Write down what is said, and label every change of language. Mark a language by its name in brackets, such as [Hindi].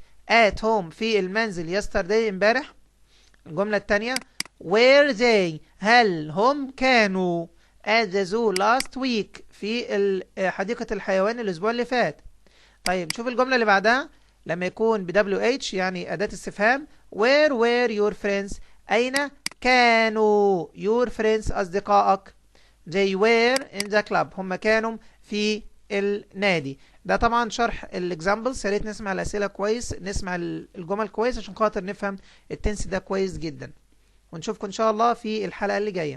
[Arabic] at home في المنزل yesterday امبارح؟ الجملة الثانية [English] were they [Arabic] هل هم كانوا [English] at the zoo last week [Arabic] في حديقة الحيوان الأسبوع اللي فات. طيب شوف الجملة اللي بعدها لما يكون ب WH يعني أداة استفهام. [English] where were your friends [Arabic] أين كانوا [English] your friends أصدقائك. they were in the club [Arabic] هم كانوا في النادي. ده طبعا شرح الاكزامبلز. يا ريت نسمع الأسئلة كويس، نسمع الجمل كويس عشان خاطر نفهم التنس ده كويس جدا. ونشوفكم إن شاء الله في الحلقة اللي جاية.